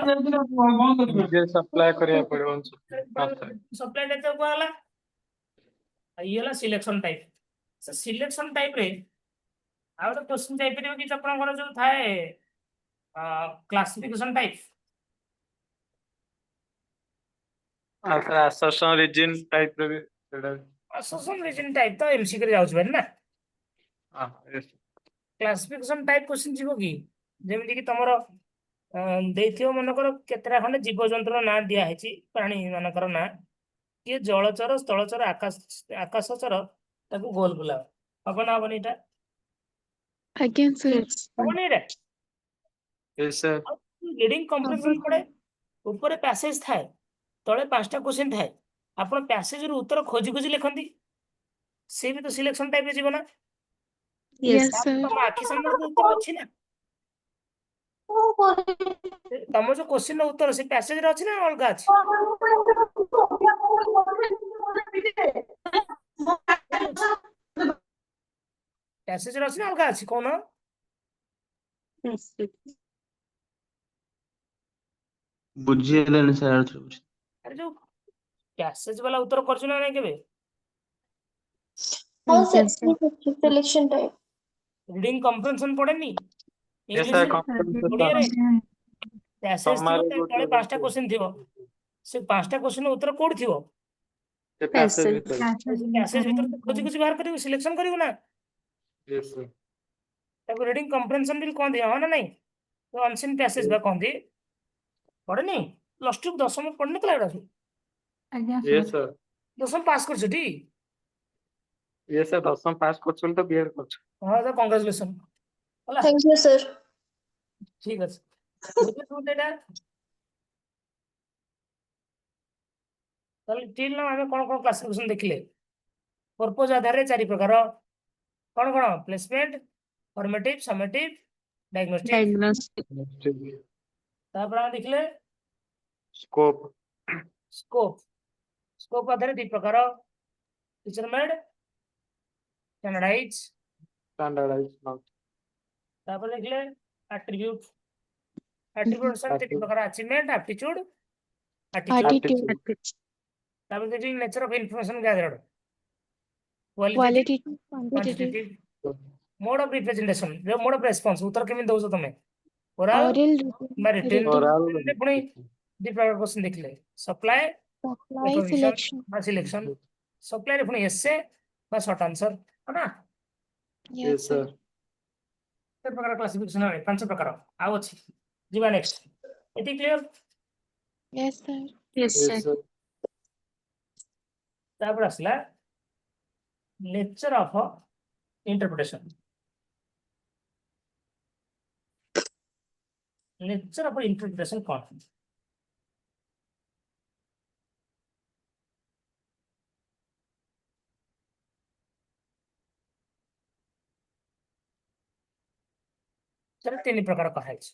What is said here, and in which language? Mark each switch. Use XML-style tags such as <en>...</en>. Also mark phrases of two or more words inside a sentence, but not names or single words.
<or>ନିଜେ ସପ୍ଲାଏ କରିବାକୁ ପଡିବ answer। ସପ୍ଲାଇ ଟା କୁହାଗଲା। ଇଏ ହେଲା</or> <en>selection type.</en> <or>ସେ</or> <en>selection type</en> <or>ରେ ଆଉ ଗୋଟେ କ୍ୱେଶ୍ଚନ ଯାଇପାରିବ କି ଆପଣଙ୍କର ଯୋଉ ଥାଏ</or> <en>classification type. assertion region type ରେ ବି ସେଟା association region type</en> <or>ତ ଏମସିକ୍ୟୁ ରେ ଯାଉଛି ଭାରି ନା।</or> <en>yes। classification type question</en> <or>ଯିବ କି ଯେମିତି କି ତମର ଦେଇଥିବ ମନେକର କେତେଟା ଖଣ୍ଡେ ଜୀବଜନ୍ତୁର ନାଁ ଦିଆ ହେଇଛି, ପ୍ରାଣୀ ମାନଙ୍କର ନାଁ, କିଏ ଜଳଚର, ସ୍ଥଳଚର, ଆକାଶଚର, ତାକୁ ଗୋଲ ବୁଲାଅ। ହବ ନା ହବନି ଏଇଟା? ଆଜ୍ଞା sir। ହବନି ଏଇଟା?</or> <en>Yes, sir। reading comprehension</en> <or>ପଡେ, ଉପରେ ପ୍ୟାସେଜ ଥାଏ, ତଳେ 5ଟା କ୍ୱେଶ୍ଚନ ଥାଏ, ଆପଣ ପ୍ୟାସେଜରୁ ଉତ୍ତର ଖୋଜି ଖୋଜି ଲେଖନ୍ତି, ସେ ବି ତ ସିଲେକ୍ସନ ଟାଇପରେ ଯିବ ନା।</or> <en>Yes sir।</en> <or>ତମ ଆଖି ସାମ୍ନାରେ ତ ଉତ୍ତର ଅଛି ନା, ତମ ଯୋଉ କ୍ୱେଶ୍ଚନ ଉତ୍ତର ସେ ପ୍ୟାସେଜରେ ଅଛି ନା ଅଲଗା ଅଛି? ପ୍ୟାସେଜରେ ଅଛି ନା ଅଲଗା ଅଛି କହୁନ? ବୁଝି ହେଲାନି ସାର୍ ଆଉ ଥରେ ବୁଝି। ଆରେ ଯୋଉ ପ୍ୟାସେଜ ବାଲା ଉତ୍ତର କରିଛୁ ନା ନାଇଁ କେବେ?</or> <hi>हाँ सर ठीक है</hi> <en>selection type reading comprehension</en> <or>ପଡେନି</or> <en>Yes, sir।</en> <or>ଇଂଲିଶ ଓଡ଼ିଆରେ? ପ୍ୟାସେଜ ଥିବ,</or> <en>Summary</en> <or>ତା ଗୋଟେ ତଳେ 5ଟା କ୍ୱେଶ୍ଚନ ଥିବ, ସେ 5ଟା କ୍ୱେଶ୍ଚନ ଉତ୍ତର କୋଉଠି ଥିବ? ସେ passage ଭିତରେ। ପ୍ୟାସେଜ ଭିତରେ ତ ଖୋଜି ଖୋଜି ବାହାର କରିବୁ, ସିଲେକ୍ସନ କରିବୁ ନା।</or> <en>Yes, sir।</en> <or>ତାକୁ</or> <en>reading comprehension</en> <or>ବି କହନ୍ତି, ହଁ ନା ନାଇଁ?</or> <en>unseen passage</en> <or>ବା କହନ୍ତି, ପଢେନି?</or> <en>plus two</en> <or>ଦଶମ ପଢିନଥିଲା ଏଗୁଡା ସବୁ?</or> <en>Yes, sir।</en> <or>ଦଶମ ପାସ୍ କରିଛୁ ଟି?</or> <en>Yes, sir।</en> <or>10ମ ପାସ୍ କରୁଛନ୍ତି ତ ବିଏଡ୍ କରୁଛୁ। ହଁ ତ କଂଗ୍ରାଚୁଲେସନ ହେଲା।</or> <en>thank you sir</en> <or>ଠିକ ଅଛି। ବୁଝିଲେ ସବୁ ଏଇଟା? ତାହେଲେ ଠିକ ନା, ଆମେ କଣ କଣ କ୍ଲାସିଫିକେସନ ଦେଖିଲେ? ପର୍ପୋଜ ଆଧାରରେ 4 ପ୍ରକାର, କଣ କଣ?</or> <en>placement, formative, summative, diagnostic.</en> <or>ତାପରେ ଆମେ ଦେଖିଲେ ସ୍କୋପ। ସ୍କୋପ। ସ୍କୋପ ଆଧାରରେ 2 ପ୍ରକାର,</or> <en>teacher made, standardise. Standardized mark।</en> <or>ତାପରେ ଦେଖିଲେ ଆଟ୍ରିବ୍ୟୁଟ। ଆଟ୍ରିବ୍ୟୁଟ ସାର୍ 3 ପ୍ରକାର,</or> <en>achievement, aptitude, attitude. Attitude,</en> <or>ତାପରେ ଦେଖିଲେ</or> <en>nature of information gathered, quality, quantitative, quantitative, mode of representation, mode of response,</en> <or>ଉତ୍ତର କେମିତି ଦଉଛ ତମେ, ଓରାଲ</or> <en>oral,</en> <or>বা ରିଟେନ୍।</or> <en>Oral।</en> <or>ପୁଣି 2 ପ୍ରକାର କ୍ୱେଶ୍ଚନ ଦେଖିଲେ, ସପ୍ଲାଏ,</or> <en>supply,</en> <or>ରେକଗ୍ନିସନ</or> <en>selection।</en> <or>বা ସିଲେକ୍ସନ। ସପ୍ଲାଏ ରେ ପୁଣି ଏସେ বা</or> <en>short answer,</en> <or>ନା?</or> <en>Yes sir।</en> <or>3 ପ୍ରକାର କ୍ଲାସିଫିକେସନ, 5 ପ୍ରକାର ଆଉ ଅଛି। ଯିବା ନେକ୍ସଟ। ଏତି କ୍ଲିୟର?</or> <en>Yes sir। Yes, sir।</en> <or>ତାପରେ ଆସିଲା</or> <en>nature of interpretation. nature of interpretation</en> <or>କଣ? ସେଟା 3 ପ୍ରକାର କୁହାଯାଇଛି।</or>